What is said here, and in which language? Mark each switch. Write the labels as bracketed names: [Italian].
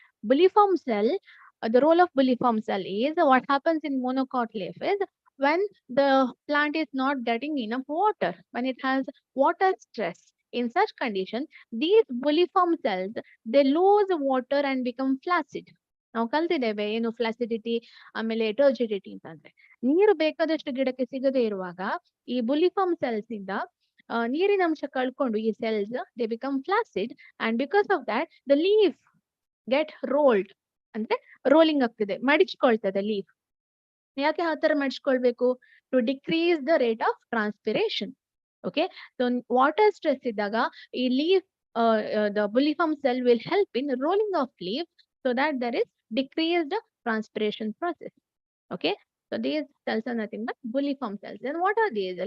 [English] Bulliform cell, the role of bulliform cell is what happens in monocot leaf is when the plant is not getting enough water, when it has water stress. In such condition, these bulliform cells, they lose water and become flaccid. [Kannada] ನಾವು ಕಲ್ತಿದ್ದೇವೆ ಏನು ಫ್ಲಾಸಿಡಿಟಿ ಆಮೇಲೆ ಟರ್ಜಿಡಿಟಿ ಅಂತಂದ್ರೆ, ನೀರು ಬೇಕಾದಷ್ಟು ಗಿಡಕ್ಕೆ ಸಿಗದೆ ಇರುವಾಗ ಈ ಬುಲಿಫಾರ್ಮ್ ಸೆಲ್ಸ್ ಇಂದ ನೀರಿನ ಅಂಶ ಕಳ್ಕೊಂಡು ಈ cells [English] they become flaccid, and because of that the leaf get rolled, [Kannada] ಅಂದ್ರೆ ರೋಲಿಂಗ್ ಆಗ್ತದೆ, ಮಡಿಚ್ಕೊಳ್ತದೆ ಲೀಫ್. ಯಾಕೆ ಆ ತರ ಮಡಿಚ್ಕೊಳ್ಬೇಕು? [English] To decrease the rate of transpiration. Okay, so water stress [Kannada] ಇದ್ದಾಗ ಈ [English] Leaf the bulliform cell will help in rolling of leaf so that there is decreased transpiration process. Okay, so these cells are nothing but bulliform cells. Then what are these?